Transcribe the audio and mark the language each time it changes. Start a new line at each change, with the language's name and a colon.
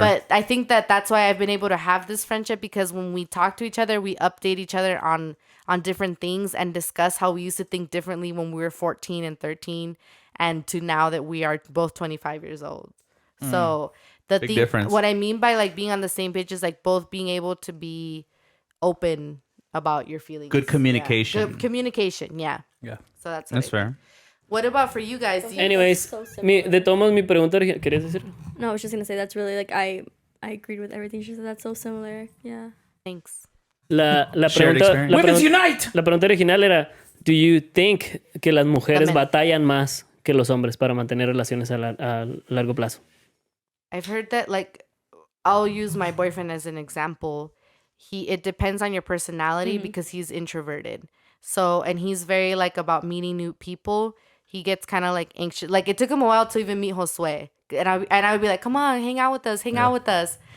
English: But I think that's why I've been able to have this friendship, because when we talk to each other, we update each other on different things and discuss how we used to think differently when we were 14 and 13. And to now that we are both 25 years old. So the Big difference. What I mean by like being on the same page is like both being able to be open about your feelings. Good communication. Yeah. Good communication, yeah. Yeah. So that's fair. What about for you guys? Anyways,
Spanish: de todos mi pregunta ¿querías decir?
English: No, I was just going to say that's really like, I agreed with everything she said. That's so similar. Yeah. Thanks.
Spanish: La
English: Women's Unite!
Spanish: La pregunta original era,
English: do you think
Spanish: que las mujeres batallan más que los hombres para mantener relaciones a largo plazo.
English: I've heard that, like, I'll use my boyfriend as an example. It depends on your personality because he's introverted. So, and he's very, like, about meeting new people. He gets kind of, like, anxious. Like, it took him a while to even meet Josue. And I would be like, come on, hang out with us.